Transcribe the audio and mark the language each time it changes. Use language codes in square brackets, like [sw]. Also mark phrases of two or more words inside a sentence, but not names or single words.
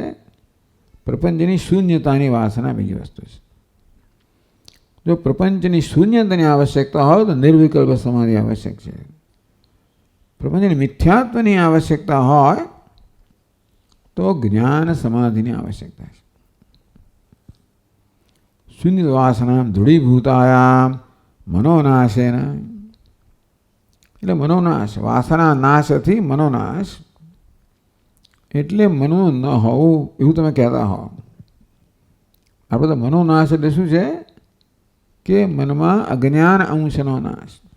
[gu] પ્રપંચની શૂન્યતાની વાસના બીજી વસ્તુ છે. જો પ્રપંચની શૂન્યતાની આવશ્યકતા હોય તો નિર્વિકલ્પ સમાધિ આવશ્યક છે. પ્રપંચની મિથ્યાત્વની આવશ્યકતા હોય તો જ્ઞાન સમાધિની આવશ્યકતા છે. [sa] शून्य वासना दृढ़ीभूतायाम मनोनाशेन. [gu] એટલે મનોનાશ, વાસના નાશ થી મનોનાશ. એટલે મનો ન હોવું એવું તમે કહેતા હો. આપણે તો મનોનાશ એટલે શું છે કે મનમાં અજ્ઞાન અંશનો નાશ.